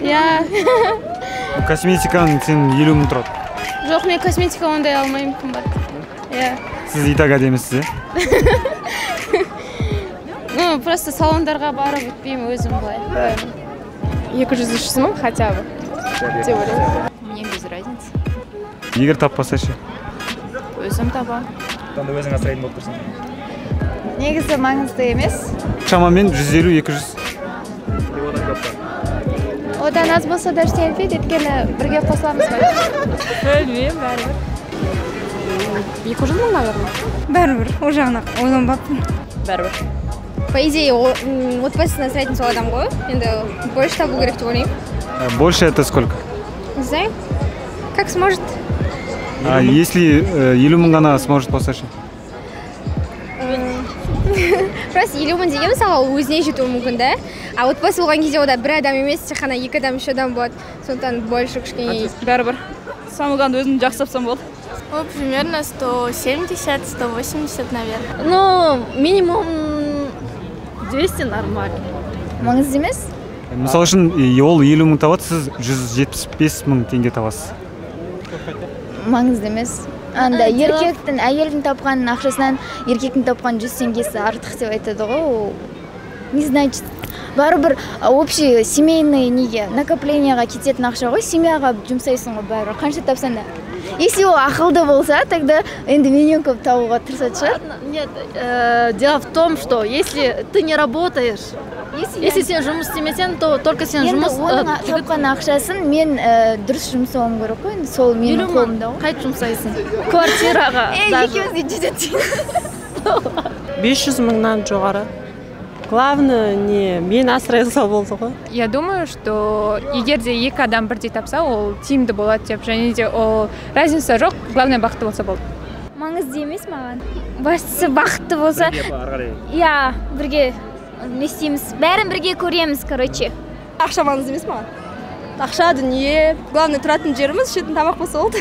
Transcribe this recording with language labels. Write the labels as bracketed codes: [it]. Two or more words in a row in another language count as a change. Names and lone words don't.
[kk] Иә. Косметиканың сен 50 мың тұрады. Жоқ, мен косметика ондай алмаймын, қымбат. Иә. Сіз итак әдемісіз, [ru] Ну, просто [kk] салондарға барып өтпеймін өзім былай. [ru] 200-300 мың хотя бы. Мне без разницы. [kk] Егер таппаса ше? Өзім табам. Сонда өзің асырайтын болып тұрсың. Негізі маңызды емес. Шамамен 150-200. Одан аз болса да ештеңе етпейді, өйткені бірге қосыламыз ғой. Білмеймін, бәрібір. 200 мың, наверное. Бәрібір, ол жағына ойланбаппын. Бәрібір. [ru] По идее, [kk] отбасына асырайтын сол адам ғой. Енді больше табу керек деп ойлаймын. [ru] Больше это сколько? Не знаю. Как сможет. А если [kk] 50 мың ғана сможет болса ше? Просто елеумін деген мысалы өзіне жетуі мүмкін да. А отбасы болған кезде ода бір адам емес, тек қана 2 адам, 3 адам болады. Сондықтан больше кішкене. Бәрібір. Самылғанды өзім жақсы тапсам болды. [ru] О, примерно 170-180, наверное. Ну, минимум 200 нормально. [kk] Маңызды емес? Мысал үшін, ол 50 мың табады, сіз 175 мың теңге табасыз. Маңызды емес. Анда еркектің, әйелдің тапқан ақшасынан еркектің тапқан 100 теңгесі артық деп айтады ғой. [ru] Не значит. [kk] Бәрібір [ru] общий семейный [kk] неге накопленияға кететін ақша ғой, семьяға жұмсайсың ғой бәрібір. Қанша тапсан да. Если ол ақылды болса, тогда енді менен көп табуға тырысады шығар. [ru] Нет, дело в том, что если ты не работаешь, если [kk] сен жұмыс істемесең, [ru] то только [kk] сен жұмыс... Енді оның тапқан ақшасын мен дұрыс жұмсауым керек қой, сол менің қолымда ғой. Қайт жұмсайсың? Квартираға. Екеумізге жетеді. 500 мыңнан жоғары. Главное, не мен асырай алса болды ғой. [ru] Я думаю, что [kk] егер де екі адам бірдей тапса, ол тиімді болады деп, және де ол разница жоқ, главное бақытты болса болды. Маңызды емес маған. Бастысы бақытты болса, иә, бірге не істейміз, бәрін бірге көреміз, короче. Ақша маңызды емес маған. Ақша, дүние, главное тұратын жеріміз, ішетін тамақ болса болды.